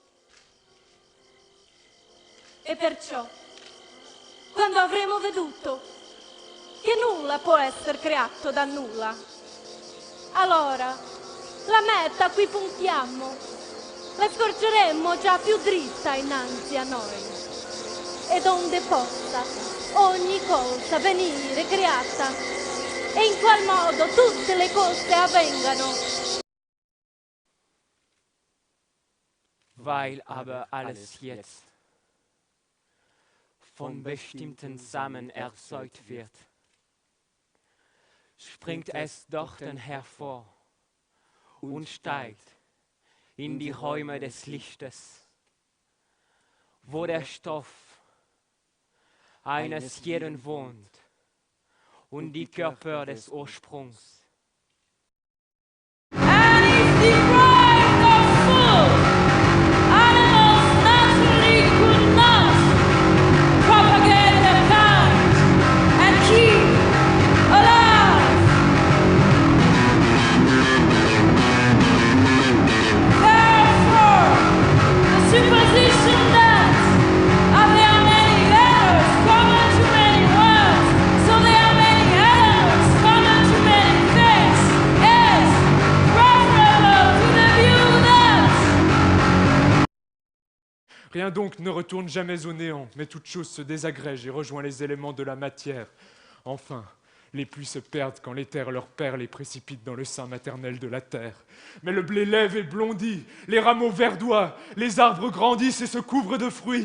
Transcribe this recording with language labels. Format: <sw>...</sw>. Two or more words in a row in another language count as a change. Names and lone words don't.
<it>E perciò, quando avremo veduto che nulla può essere creato da nulla, allora la meta a cui puntiamo la scorgeremmo già più dritta innanzi a noi, e donde possa ogni cosa venire creata, e in qual modo tutte le cose avvengano.</it> <de>Weil aber alles jetzt von bestimmten Samen erzeugt wird, springt es doch dann hervor und steigt in die Räume des Lichtes, wo der Stoff eines jeden wohnt und die Körper des Ursprungs.</de> <en>And is deprived of food. Animals naturally could not propagate their kind and keep alive. Therefore, the supposition that there are many errors common to many words, so there are many errors common to many things, is preferable to the view that</en> <fr>Rien donc ne retourne jamais au néant, mais toute chose se désagrège et rejoint les éléments de la matière. Enfin, les pluies se perdent quand l'éther leur perd les précipite dans le sein maternel de la terre. Mais le blé lève et blondit, les rameaux verdoient, les arbres grandissent et se couvrent de fruits.</fr>